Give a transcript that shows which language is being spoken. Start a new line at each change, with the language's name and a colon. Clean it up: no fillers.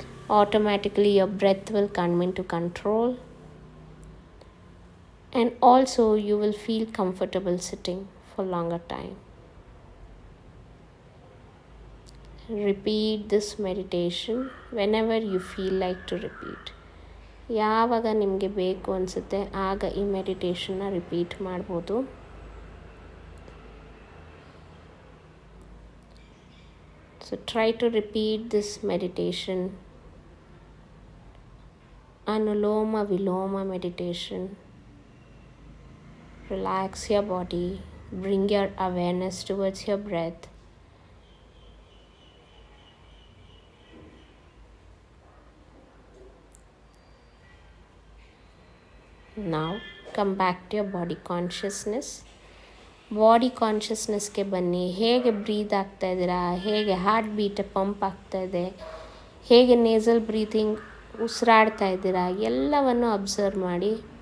English: Automatically your breath will come into control. And also you will feel comfortable sitting for longer time. Repeat this meditation whenever you feel like to repeat.
Kannada: ಯಾವಾಗ ನಿಮಗೆ ಬೇಕು ಅನಿಸುತ್ತೆ ಆಗ ಈ ಮೆಡಿಟೇಷನ್ನ repeat ಮಾಡ್ಬೋದು.
English: So try to repeat this meditation. Anuloma Viloma meditation. Relax your body. Bring your awareness towards your breath. Now come back to your body consciousness.
Kannada: Body ಕಾನ್ಷಿಯಸ್ನೆಸ್ಗೆ ಬನ್ನಿ. ಹೇಗೆ breathe ಆಗ್ತಾ ಇದ್ದೀರಾ, ಹೇಗೆ ಹಾರ್ಟ್ ಬೀಟ್ ಪಂಪ್ ಆಗ್ತಾ ಇದೆ, ಹೇಗೆ nasal breathing ಉಸಿರಾಡ್ತಾ ಇದ್ದೀರಾ, ಎಲ್ಲವನ್ನು ಅಬ್ಸರ್ವ್ ಮಾಡಿ.